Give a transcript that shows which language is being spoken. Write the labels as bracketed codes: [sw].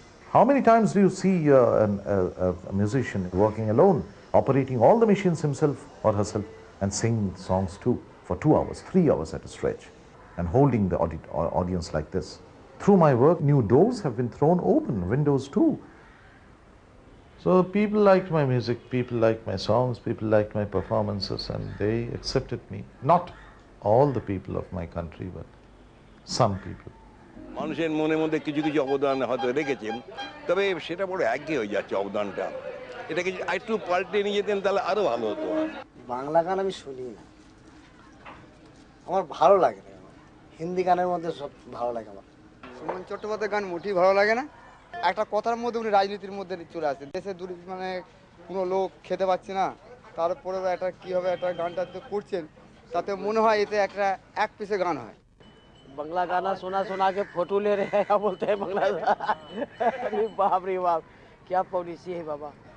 [en] How many times do you see a musician working alone, operating all the machines himself or herself, and singing songs too for 2 hours, 3 hours at a stretch, and holding the audience like this? Through my work, new doors have been thrown open, windows too. So people liked my music, people liked my songs, people liked my performances, and they accepted me. Not all the people of my country, but some people. [bn] মানুষের মনের মধ্যে কিছু কিছু অবদান হয়তো রেখেছেন, তবে সেটা বড় একই হয়ে যাচ্ছে অবদানটা। এটাকে একটু পাল্টে নিয়ে যেতেন তাহলে আরো ভালো হতো। বাংলা গান আমি শুনি না, আমার ভালো লাগে না। হিন্দি গানের মধ্যে সব ভালো লাগে আমার। সুমন চট্টোপাধ্যায়ের গান মোটেই ভালো লাগে না। একটা কথার মধ্যে উনি রাজনীতির মধ্যে চলে আসে, দেশে মানে কোনো লোক খেতে পাচ্ছে না, তারপরে একটা কী হবে, একটা গানটা তো করছেন, তাতে মনে হয় এতে একটা এক পিসে গান হয়। [hi] बांग्ला गाना सुना सुना के फोटो ले रहे हैं, क्या बोलते हैं बांग्ला। अरे बाप रे बाप, क्या पॉलिसी है बाबा।